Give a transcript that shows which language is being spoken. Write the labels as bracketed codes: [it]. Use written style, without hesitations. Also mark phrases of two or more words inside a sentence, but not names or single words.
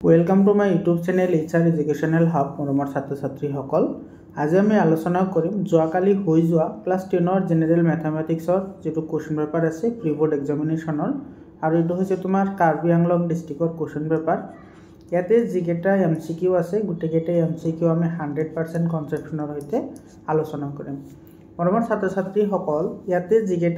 [en] Welcome to my YouTube channel HR Educational Hub [as] मरমৰ ছাত্ৰ ছাত্ৰীসকল আজি আমি আলোচনা কৰিম যোৱাকালি হৈ যোৱা ক্লাস 10 জেনাৰেল ম্যাথমেটিক্সৰ যেটো [en] question paper [as] আছে [en] pre board examination [as] আৰু এটো হৈছে তোমাৰ কাৰ্বি আংলং ডিস্ট্ৰিক্টৰ [en] question paper [as] ইয়াতে যিকেটা এমসিকিউ আছে গুটেকেটা এমসিকিউ আমি 100% কনসেপচনৰ হৈতে আলোচনা কৰিম মৰমৰ ছাত্ৰ ছাত্ৰীসকল ইয়াতে যিকেটা